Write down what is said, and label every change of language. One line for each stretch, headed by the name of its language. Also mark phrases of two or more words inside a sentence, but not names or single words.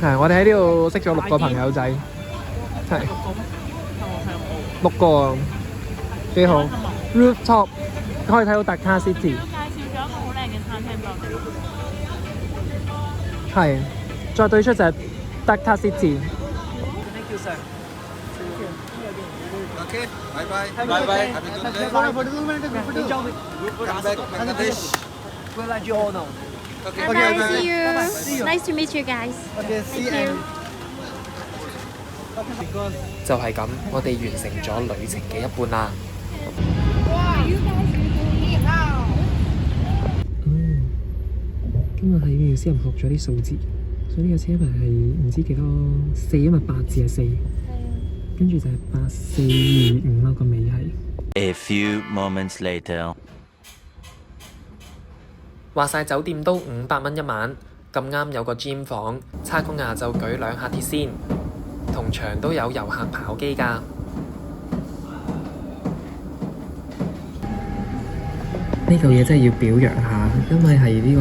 Cantonese: 係，我哋喺呢度識咗6個朋友仔。係。6個，幾好。Rooftop 可以睇到達卡 City。介紹咗一個好靚嘅餐廳俾我哋。係，再對出就係達卡 City。
English: Thank you, sir. Okay, bye-bye. Have a good day. Come back, Bangladesh. We'll let you all know. Okay, Bye, see you. See you. Nice to meet you guys. Okay, see Thank you.
Cantonese: 就係咁，我哋完成咗旅程嘅一半啦。今日喺妙思人學咗啲數字，所以呢個車牌係唔知幾多4，因為8字係4，跟住就係8425啦，個尾係。
English: A few moments later.
Cantonese: 話晒酒店都500蚊一晚， 咁啱有個 gym 房，差工亞就舉2下鐵線，同場都有遊客跑機㗎。呢嚿嘢真係要表揚下，因為係呢個。